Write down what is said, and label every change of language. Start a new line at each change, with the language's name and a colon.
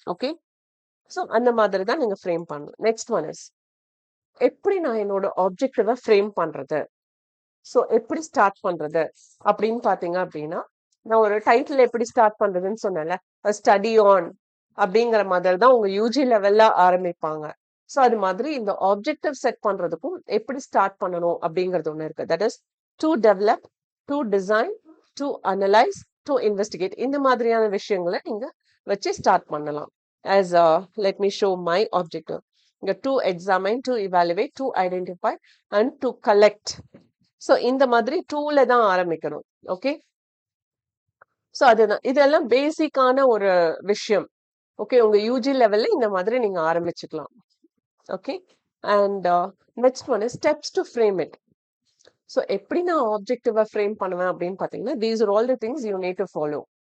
Tamil: Okay, so அந்த மாதிரி தான் நீங்க ஃப்ரேம் பண்ணணும்.
English: next one is,
Tamil: எப்படி நான் என்னோட ஆப்ஜெக்டிவ ஃப்ரேம் பண்றது, ஸோ எப்படி ஸ்டார்ட் பண்றது அப்படின்னு பாத்தீங்க அப்படின்னா, நான் ஒரு டைட்டில் எப்படி ஸ்டார்ட் பண்றதுன்னு சொன்னேன்ல, ஸ்டடி ஆன் அப்படிங்கிற மாதிரி தான் உங்க யூஜி லெவல்ல ஆரம்பிப்பாங்க. ஸோ அது மாதிரி இந்த ஆப்ஜெக்டிவ் செட் பண்றதுக்கும் எப்படி ஸ்டார்ட் பண்ணணும் அப்படிங்கிறது ஒண்ணு இருக்கு.
English: That is to develop, to design, to analyse, to investigate.
Tamil: இந்த மாதிரியான விஷயங்களை நீங்க வச்சு ஸ்டார்ட் பண்ணலாம்.
English: as let me show my objective. To examine, to evaluate, to identify and to collect.
Tamil: So இந்த மாதிரி டூல தான் ஆரம்பிக்கணும். ஓகே, ஸோ அதுதான், இதெல்லாம் பேசிக்கான ஒரு விஷயம். ஓகே, உங்க யூஜி லெவல்ல இந்த மாதிரி நீங்க ஆரம்பிச்சுக்கலாம். Okay,
English: And next one is steps to frame it.
Tamil: So எப்படி நான் ஆப்ஜெக்டிவா ஃப்ரேம் பண்ணுவேன் அப்படின்னு பாத்தீங்கன்னா,
English: These are all the things you need to follow.